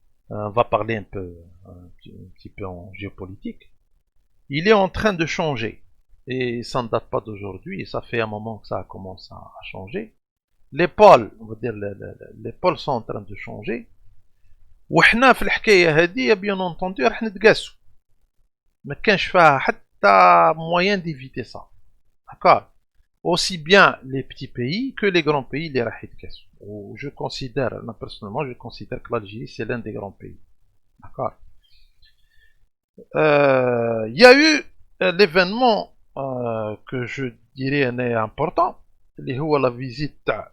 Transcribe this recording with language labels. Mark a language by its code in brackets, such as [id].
[fr] On va parler un petit peu en géopolitique. Il est en train de changer. Et ça ne date pas d'aujourd'hui, et ça fait un moment que ça commence à changer. Les pôles, on va dire, les pôles sont en train de changer. [ar] وحنا في الحكاية هذه bien entendu راح نتقاسوا. ما كانش فيها حتى [fr] moyen d'éviter ça. D'accord. Aussi bien les petits pays que les grands pays les [ar] راح يتقاسوا. [fr] Je considère, personnellement, je considère que l'Algérie c'est l'un des grands pays. D'accord. Il y a eu l'événement que je dirais est important, [ar] اللي هو [fr] la visite